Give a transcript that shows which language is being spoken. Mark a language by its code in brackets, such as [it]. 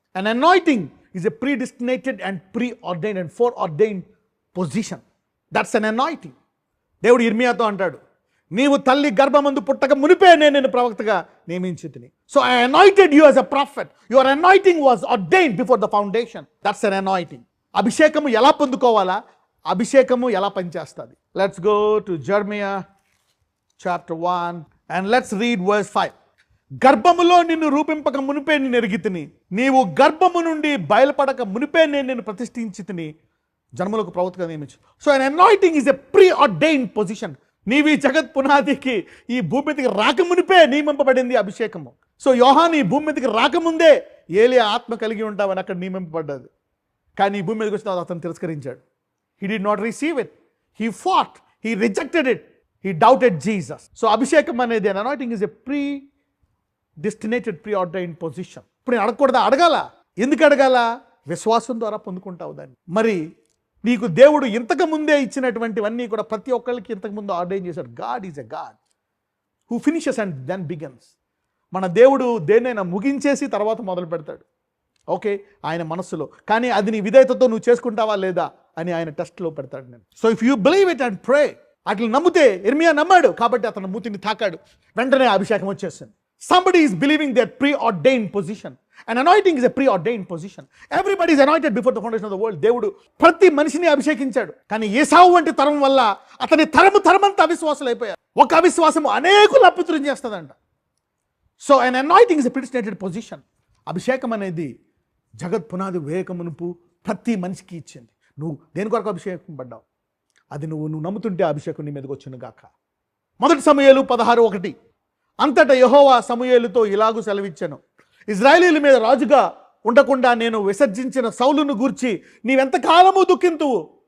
[en] An anointing is a predestinated and preordained and foreordained position. That's an anointing. [te] దేవుడు ఇర్మియాతో అంటాడు, నీవు తల్లి గర్భమందు పుట్టక మునిపే నేను నిన్ను ప్రవక్తగా నియమించితిని. [en] So I anointed you as a prophet. Your anointing was ordained before the foundation. That's an anointing. [te] అభిషేకము ఎలా పొందుకోవాలా? అభిషేకము ఎలా పనిచేస్తుంది? [en] Let's go to Jeremiah chapter 1 and let's read verse 5. [te] గర్భములో నిన్ను రూపింపక మునిపే నేను ఎరిగితిని, నీవు గర్భము నుండి బయలుపడక మునిపే నేను నిన్ను ప్రతిష్ఠించితిని, జన్మలకు ప్రవక్తగా నియమించు. [en] So an anointing is a pre-ordained position. [te] నీవు ఈ జగత్ పునాదికి ఈ భూమి మీదకి రాకమునిపే నియమింపబడింది అభిషేకము. సో యోహాను ఈ భూమి మీదకి రాకముందే ఏలియా ఆత్మ కలిగి ఉంటామని అక్కడ నియమింపబడ్డది. కానీ ఈ భూమి మీదకి వచ్చిన తర్వాత అతను తిరస్కరించాడు. [en] He did not receive it. He fought. He rejected it. He doubted Jesus. So [te] అభిషేకం అనేది [en] an anointing is a predestinated, preordained position. [te] ఇప్పుడు నేను అడగకూడదా? అడగాల. ఎందుకు అడగాల? విశ్వాసం ద్వారా పొందుకుంటావు దాన్ని. మరి నీకు దేవుడు ఇంతకు ముందే ఇచ్చినటువంటివన్నీ కూడా ప్రతి ఒక్కరికి ఇంతకు ముందు ఆర్డైన్ చేశాడు. [en] God is a God who finishes and then begins. [te] మన దేవుడు దేన్నైనా ముగించేసి తర్వాత మొదలు పెడతాడు. ఓకే, ఆయన మనస్సులో. కానీ అది నీ విధేయతతో నువ్వు చేసుకుంటావా లేదా అని ఆయన టెస్ట్లో పెడతాడు నేను. [en] so if you believe it and pray, [te] అట్లా నమ్మితే, ఇర్మియా నమ్మాడు కాబట్టి అతను మూతిని తాకాడు, వెంటనే అభిషేకం వచ్చేసింది. [en] Somebody is believing their preordained position. An anointing is a preordained position. Everybody is anointed before the foundation of the world. [te] దేవుడు ప్రతి మనిషిని అభిషేకించాడు. కానీ ఏసావు వంటి తరం వల్ల అతని తరమంతా అవిశ్వాసులు అయిపోయారు. ఒక అవిశ్వాసము అనేకులు అపవిత్రం చేస్తుందంట. [en] So an anointing is a predestinated position. [te] అభిషేకం అనేది జగత్ పునాది వేయకమునుపు ప్రతి మనిషికి ఇచ్చింది. నువ్వు దేని కొరకు అభిషేకం పడ్డావు, అది నువ్వు నమ్ముతుంటే అభిషేకం నీ మీదకి వచ్చిన గాక. 1 సమూయేలు 16:1. అంతటా యెహోవా సమూయేలుతో ఇలాగు సెలవిచ్చెను, ఇశ్రాయేలీయుల మీద రాజుగా ఉండకుండా నేను విసర్జించిన సౌలును గూర్చి నీవెంతకాలము దుఃఖింతువు?